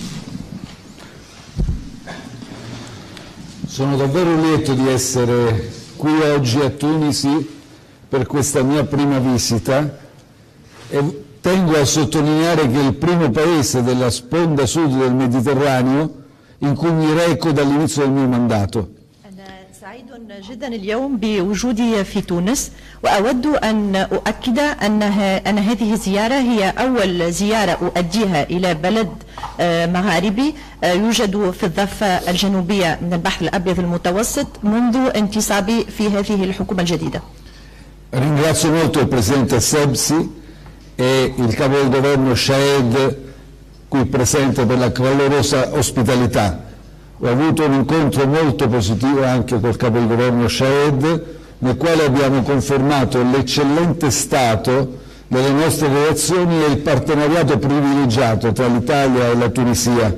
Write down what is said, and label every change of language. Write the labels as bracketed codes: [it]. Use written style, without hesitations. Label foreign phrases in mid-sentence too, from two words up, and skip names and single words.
[it] Sono davvero lieto di essere qui oggi a Tunisi per questa mia prima visita e tengo a sottolineare che è il primo paese della sponda sud del Mediterraneo in cui mi reco dall'inizio del mio mandato. [ar] سعيد جدا اليوم بوجودي في تونس، وأود أن أؤكد أن هذه الزيارة هي أول زيارة أؤديها إلى بلد مغاربي يوجد في الضفة الجنوبية من البحر الأبيض المتوسط منذ انتصابي في هذه الحكومة الجديدة. [it] Ringrazio molto il Presidente Sebsi e il Capo del Governo Shahed qui presente per la calorosa ospitalità. Ho avuto un incontro molto positivo anche col Capo del Governo Shahed, nel quale abbiamo confermato l'eccellente stato delle nostre relazioni e il partenariato privilegiato tra l'Italia e la Tunisia.